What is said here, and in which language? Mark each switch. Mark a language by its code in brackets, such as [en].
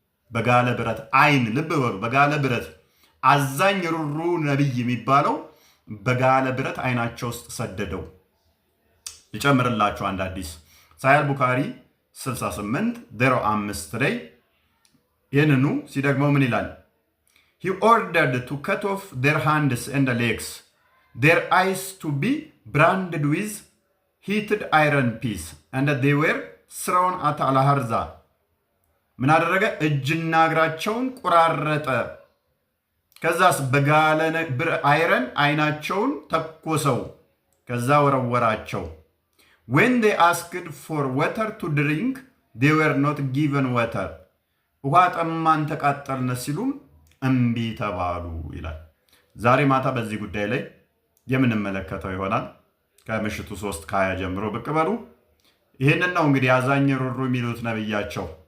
[am] በጋለ ብረት አይን፣ ልብ በሉ፣ በጋለ ብረት አዛኝ ሩሩ ነብይ የሚባለው በጋለ ብረት አይናቸው ውስጥ ሰደደው። ልጨምርላችሁ አንድ አዲስ ሳሂህ ቡኻሪ 6805 ላይ ይህንኑ ሲደግመው ምን ይላል? [en] he ordered to cut off their hands and legs, their eyes to be branded with heated iron piece, and they were thrown at al-harza. [am] ምን አደረገ? እጅና እግራቸውን ቆራረጠ። ከዛስ በጋለ አይረን አይናቸውን ተኮሰው። ከዛ ወረወራቸው። [en] when they asked for water to drink, they were not given water. [am] ውሃ ጠማን ተቃጠልን ሲሉም እምቢ ተባሉ ይላል። ዛሬ ማታ በዚህ ጉዳይ ላይ የምንመለከተው ይሆናል። ከምሽቱ 3:20 ጀምሮ ብቅ በሉ። ይህንን ነው እንግዲህ አዛኝ ሩሩ የሚሉት ነብያቸው።